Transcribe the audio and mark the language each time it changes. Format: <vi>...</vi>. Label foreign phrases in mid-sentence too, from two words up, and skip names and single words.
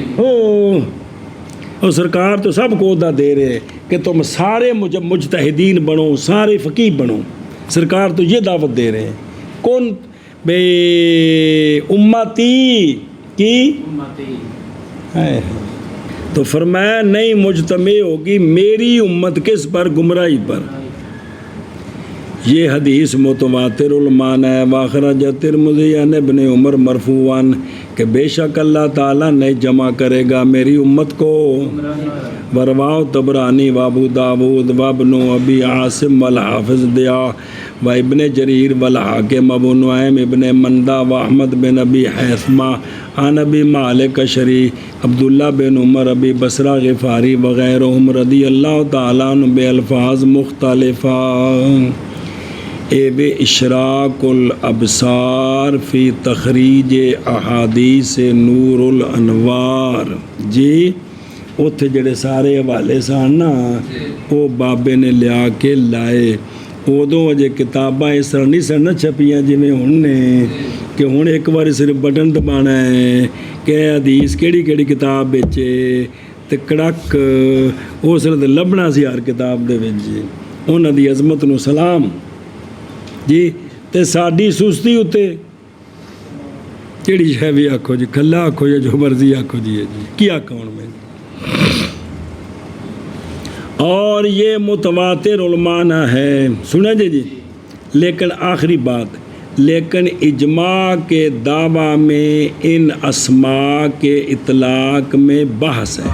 <ur>اور سرکار تو سب کو عہدہ دے رہے کہ تم سارے مجتہدین بنو، سارے فقیہ بنو، سرکار تو یہ دعوت دے رہے ہیں، کون بے امتی کی، تو فرمایا نہیں مجتمع ہوگی میری امت کس پر؟ گمراہی پر، یہ حدیث</ur> <ar>متواتر المعنی</ar> <ur>ہے۔</ur> <ar>واخرج ترمذی عن ابن عمر مرفوعاً</ar> <ur>کہ بے شک</ur> <ar>اللہ تعالیٰ</ar> <ur>نے جمع کرے گا میری امت کو۔</ur> <ar>ورواہ طبرانی و ابو داود و ابن ابی عاصم والحافظ ضیاء و ابن جریر والحاکم ابو نعیم ابن مندہ و احمد بن ابی حیثمہ عن ابی مالک اشعری عبداللہ بن عمر ابی بصرہ غفاری وغیرہم رضی اللہ تعالیٰ عنہ بالفاظ مختلفہ۔ اشراق الابصار فی تخریج احادیث نور الانوار۔</ar> <pa>جی اتھے جڑے سارے حوالے سن نا وہ بابے نے لیا کے لائے۔ ادوں اجے کتاباں اس طرح نہیں سن چھپیاں جویں ہن نے کہ ہن ایک بار صرف بٹن دبانا ہے کہ حدیث کیڑی کیڑی کتاب بیچے تے کڑک اس طرح لبنا سی ہر کتاب دے وچ۔ انہاں دی عظمت نو سلام جی۔ تے ساڈی سستی اتے کیڑی شے بھی آکھو جی، کھلا آکھو یا جو مرضی آکھو جی کی آکھوں میں۔</pa> <ur>اور یہ</ur> <ar>متواتر المعنی</ar> <ur>ہے، سنیں جی۔ لیکن آخری بات، لیکن اجماع کے دعویٰ میں ان اسماء کے اطلاق میں بحث ہے۔</ur>